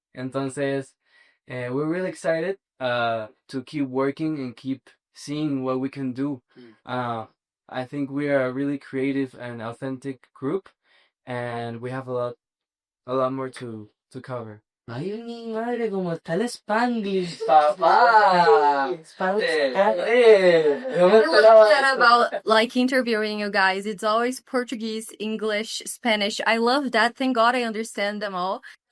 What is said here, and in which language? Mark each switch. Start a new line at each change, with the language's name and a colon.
English: Entonces, we're really excited to keep working and keep seeing what we can do. I think we are a really creative and authentic group, and we have a lot more to cover.
Spanish: Ay, mi madre, como está el Spanglish, papá.
English: I love that about like interviewing you guys. It's always Portuguese, English, Spanish. I love that. Thank God I understand them all.